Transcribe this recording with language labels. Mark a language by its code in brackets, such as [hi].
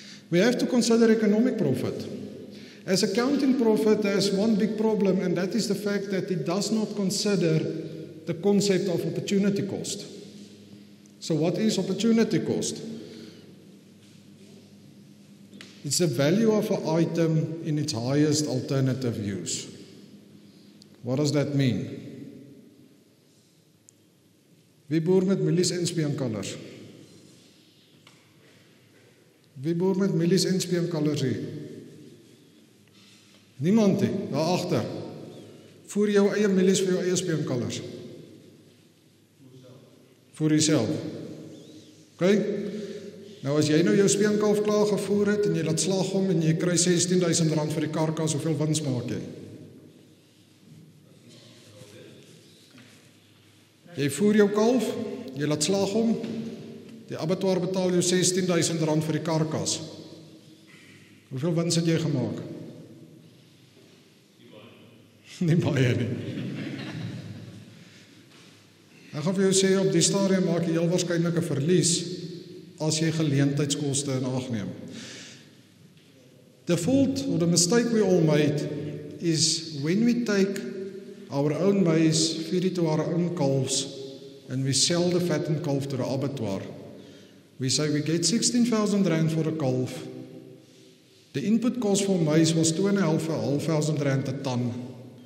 [en] We have to consider economic profit. As accounting profit has one big problem, and that is the fact that it does not consider the concept of opportunity cost. So what is opportunity cost? It's the value of an item in its highest alternative use. What does that mean? [af] Wie boer met mielies en speenkalvers? Wie boer met mielies en speenkalvers hier? Niemand nie, daar agter. Voer jou eie mielies vir jou eie speenkalvers. vir jouself. Okay? Nou as jy nou jou speenkalf klaar gevoer het en jy laat slag hom en jy kry R16,000 vir die karkas, hoeveel wins maak jy? Jy voer jou kalf, jy laat slag hom, die abattoir betaal jou R16,000 vir die karkas. Hoeveel wins het jy gemaak? Nie baie nie. Ek gaan vir jou sê, op die stadium maak jy heel waarskynlik 'n verlies as jy geleentheidskoste in ag neem. [en] The fault or the mistake we all made is when we take our own maize, feed it to our own calves, and we sell the fattened calf to the abattoir. We say we get R16,000 for a calf. The input cost for maize was R2,500 a ton.